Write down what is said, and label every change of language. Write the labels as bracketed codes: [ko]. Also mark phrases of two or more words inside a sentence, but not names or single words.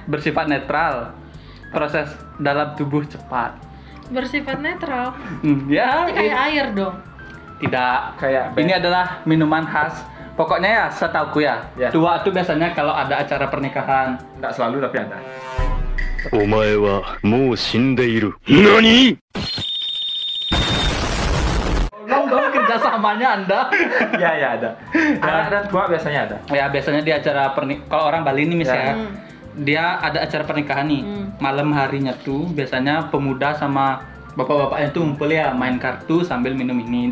[id] bersifat netral. Proses dalam tubuh cepat. Bersifat netral. Ya, Ini kayak air dong. tidak. Kayak Ini adalah minuman khas. Pokoknya ya setauku ya. Ya. Tua itu biasanya kalau ada acara pernikahan. Enggak selalu tapi ada. [ja] お前はもう死んでいる。何？ [id] Tolong dong kerjasamanya Anda. Ya ada. Arak dan tua biasanya ada. Ya biasanya di acara kalau orang Bali ini misalnya Hmm. dia ada acara pernikahan nih. Malam harinya tuh biasanya pemuda sama bapak-bapaknya tuh ngumpul ya main kartu sambil minum ini.